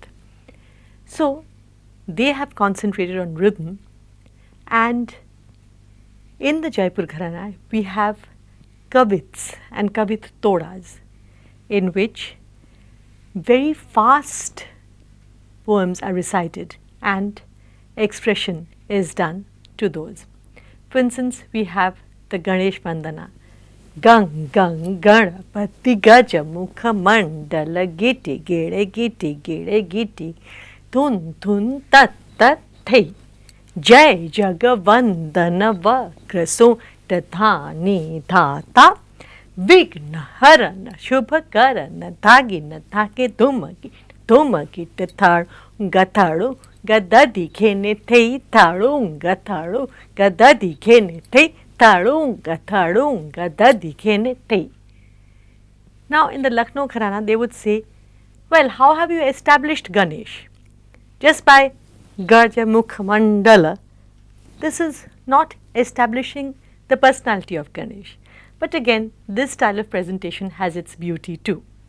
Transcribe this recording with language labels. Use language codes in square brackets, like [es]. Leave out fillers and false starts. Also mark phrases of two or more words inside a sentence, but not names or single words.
[en] So they have concentrated on rhythm, and in the Jaipur Gharana we have kavits and kavit todas, in which very fast poems are recited and expression is done to those. For instance, we have the Ganesh Vandana. [sa] गं गं गणपति गज मुख मंडल गिति गेरे गिति गेरे गिति थुन थुन तत तत थेई जय जगवंदन वक्रसो तथनि थट विघ्न हरण शुभकरण थगिन थके ठुमकि तथर गथरु गडदि खेने थेई थरु गथरु गडदि खेने थेई तरुंग तरुंग डदि खेने थेई. [en] Now in the Lucknow Gharana they would say, well, how have you established Ganesh? Just by [sa] गज मुख मंडल. [en] This is not establishing the personality of Ganesh. But again, this style of presentation has its beauty too.